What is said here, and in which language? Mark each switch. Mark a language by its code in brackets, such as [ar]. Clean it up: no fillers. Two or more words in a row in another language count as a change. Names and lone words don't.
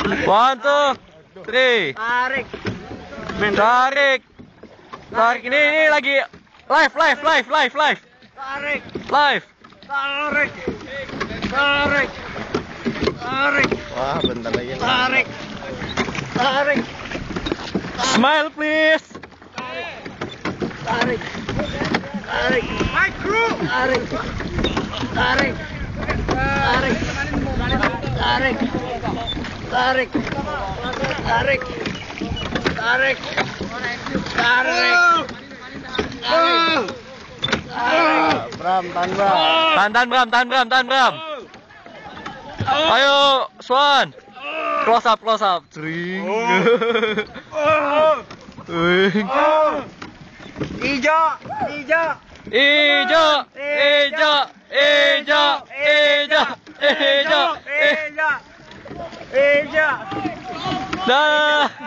[en] One, two, three. [id] Tarik. Tarik. Tarik ini lagi live. Tarik. Live. Tarik. Tarik. Tarik. Wah, bentar lagi. Tarik. Tarik. [en] Smile please. [id] Tarik. Tarik. [en] My crew. [id] Tarik. Tarik. Tarik. Tarik. Tarik. Tarik. Tarik. Tarik. Bram, tahan Bram. Ayo, Swan. [en] Close up. [id] Jring. Ijo. Dah.